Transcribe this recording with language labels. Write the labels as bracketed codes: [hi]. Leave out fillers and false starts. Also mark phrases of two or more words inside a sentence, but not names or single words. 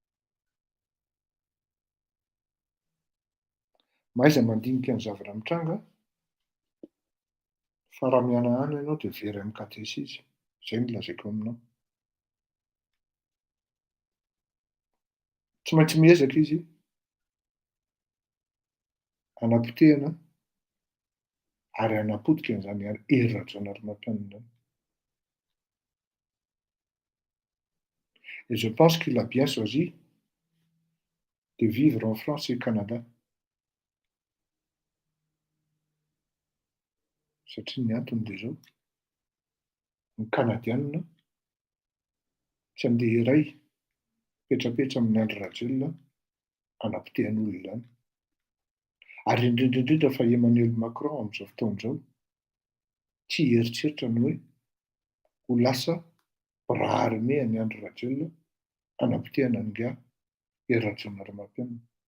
[mg] Maiza mandinika ny zavatra mitranga, fa raha miana any ianao dia very amin'ny katesisy. Zay no lazaiko aminao. Tsy maintsy miezaka izy hanapotehana ary hanapotika an'izany hery Rajaonary Mampianina. [fr] Et je pense qu'il a bien choisi de vivre en France et au Canada. [mg] Satria ny antony dia zao, ny Kanadiana tsy andeha iray petrapetra amin'ny Andry Rajoelina hanapotehan'olona izany. Ary indrindra fa Emmanuel Macron amin'izao fotoana izao tsy hieritreritra ny hoe ho lasa [fr] bras armé [mg] an'i Andry Rajoelina hanapotehana nga hery Rajaonary Mampianina.